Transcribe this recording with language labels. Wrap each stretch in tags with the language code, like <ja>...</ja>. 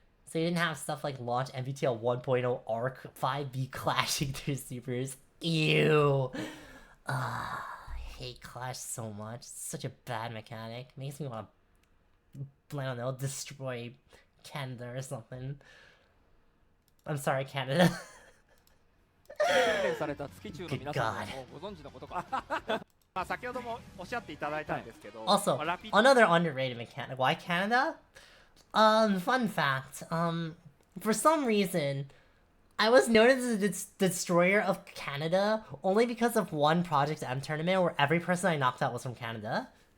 <en>So you didn't have stuff like launch MVTL 1.0 ARC 5B clashing through supers. Ew. I hate Clash so much. It's such a bad mechanic. Makes me want to, I don't know, destroy Canada or something. I'm sorry, Canada.</en> <ja>訓練された月中の皆さんもご存知のことか。まあ先ほどもおっしゃっていただいたんですけど、</ja> <en>Also,</en> <ja>まあラピッド</ja> <en>another underrated mechanic. Why Canada? Fun fact. For some reason, I was noted as the destroyer of Canada only because of one Project M tournament where every person I knocked out was from Canada.</en>